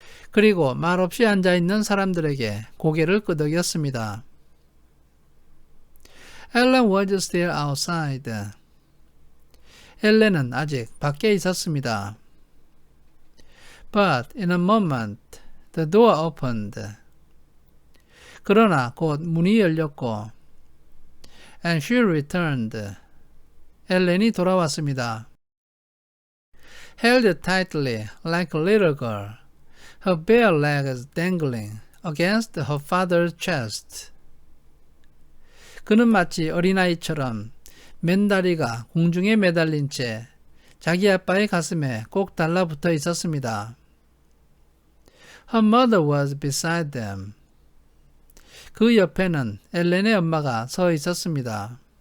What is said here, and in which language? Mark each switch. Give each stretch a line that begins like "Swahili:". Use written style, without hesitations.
Korean: 그리고 말없이 앉아있는 사람들에게 고개를 끄덕였습니다.
English: Ellen was still outside.
Korean: 엘렌은 아직 밖에 있었습니다.
English: But in a moment, the door opened.
Korean: 그러나 곧 문이 열렸고
English: And she returned.
Korean: 엘렌이 돌아왔습니다.
English: Held tightly like a little girl, her bare legs dangling against her father's chest.
Korean: 그는 마치 어린아이처럼 맨다리가 공중에 매달린 채 자기 아빠의 가슴에 꼭 달라붙어 있었습니다.
English: Her mother was beside them.
Korean: 그 옆에는 엘렌의 엄마가 서 있었습니다.